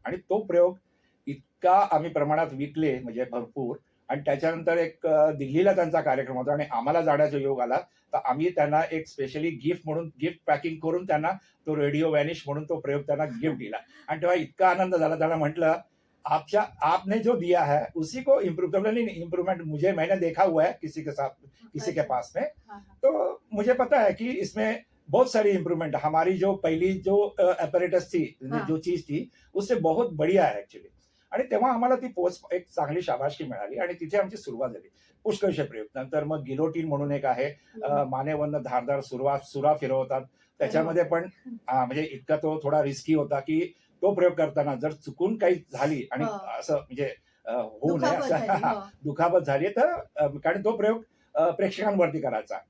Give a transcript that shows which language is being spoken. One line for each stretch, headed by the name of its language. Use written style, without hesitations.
Marathi: आणि तो प्रयोग इतका आम्ही प्रमाणात विकले, म्हणजे भरपूर. आणि त्याच्यानंतर एक दिल्लीला त्यांचा कार्यक्रम होता आणि आम्हाला जाण्याचा योग आला. तर आम्ही त्यांना एक स्पेशली गिफ्ट म्हणून गिफ्ट पॅकिंग करून त्यांना तो रेडिओ व्हॅनिश म्हणून तो प्रयोग त्यांना गिफ्ट दिला. आणि तेव्हा इतका आनंद झाला. त्यांना म्हटलं,
Hindi: आपने जो दिया है उसी को इम्प्रूव, नहीं इम्प्रूवमेंट मुझे, मैंने देखा हुआ है किसी के साथ, किसी के पास में, तो मुझे पता है कि इसमें बहुत सारी इम्प्रूवमेंट, हमारी जो पहली जो अपॅरेटस थी, जो चीज थी, उससे बहुत बढ़िया है ऍक्च्युली.
Marathi: आणि तेव्हा आम्हाला ती पोस्ट एक चांगली शाबासकी मिळाली आणि तिथे आमची सुरुवात झाली. पुष्कळशे प्रयोग. नंतर मग गिलोटीन म्हणून एक आहे, मानेवरनं धारदार सुरा फिरवतात. त्याच्यामध्ये पण म्हणजे इतका तो थोडा रिस्की होता की तो प्रयोग करताना जर चुकून काही झाली आणि असं म्हणजे होऊ नये असं दुखापत झाली तर, कारण तो प्रयोग प्रेक्षकांवरती करायचा.